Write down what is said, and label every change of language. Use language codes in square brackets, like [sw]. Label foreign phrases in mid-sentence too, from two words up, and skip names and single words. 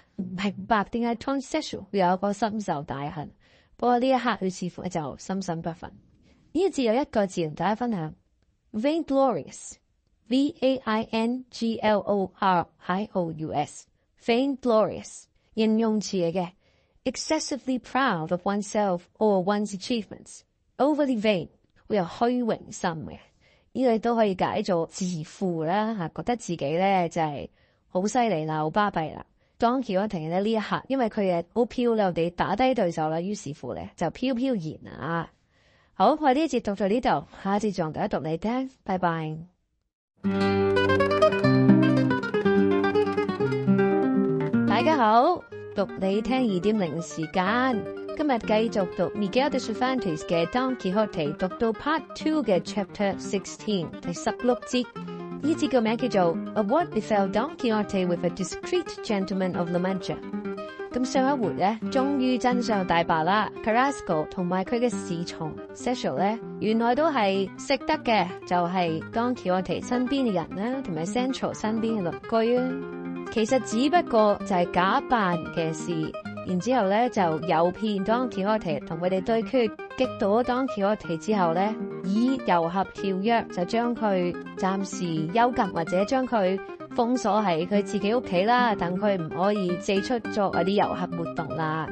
[yue] 唔明白點解 Tom Cecial 會有一個深仇大恨。不過呢一刻佢似乎就心生不忿。呢個字有一個字同大家分享 ，vainglorious， vainglorious， vainglorious 形容詞嚟嘅 ， [en] excessively proud of oneself or one's achievements，overly vain [yue] 會有虛榮心嘅，呢個都可以解做自負啦嚇，覺得自己咧就係好犀利啦，好巴閉啦。Don Quixote咧呢一刻，因為佢係好漂亮地打低對手啦，於是乎咧就飄飄然啊。好，我呢一節讀到呢度，下一節仲繼續讀你聽，拜拜。大家好，讀你聽2.0時間，今日繼續讀 Miguel de Cervantes 嘅 Don Quixote， 讀到 Part 2嘅 Chapter 16第16節，呢節嘅名叫做 Of What Befell Don Quixote with a Discreet Gentleman of La Mancha。咁上一回咧，終於真相大白啦。Carrasco 同埋佢嘅侍從 Cecial 咧，原來都係識得嘅，就係 Don Quixote 身邊嘅人啦，同埋 Sancho 身邊嘅鄰居啊。其實只不過就係假扮嘅事，然之後咧就誘騙 Don Quixote 同佢哋對決，擊倒咗 Don Quixote之後咧，以遊俠條約就將佢暫時幽禁或者將佢封鎖喺佢自己屋企啦，等佢唔可以四出作嗰啲遊客活動啦。